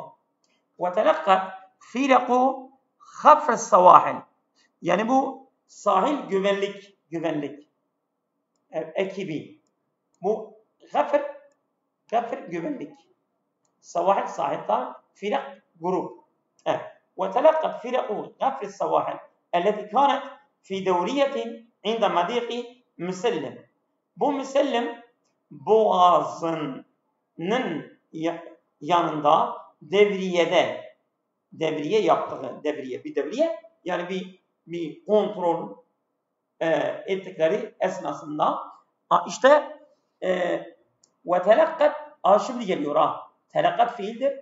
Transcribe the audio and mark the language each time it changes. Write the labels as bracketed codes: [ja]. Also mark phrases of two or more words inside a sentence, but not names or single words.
[ar] وتلقت فرق خفر السواحل. [tr] Yani bu sahil güvenlik ekibi. Bu hafr güvenlik. Sawahil sahilde firak grup. Evet. [ar] وتلقت فرق غفر السواحل التي كانت في دورية عند مضيق مسلم. [tr] Bu Müsellim Boğazı'nın yanında devriye yaptığı devriye yani bir kontrol ettikleri esnasında işte [ar] وتلقت [tr] şimdi geliyor telakkat fiildir.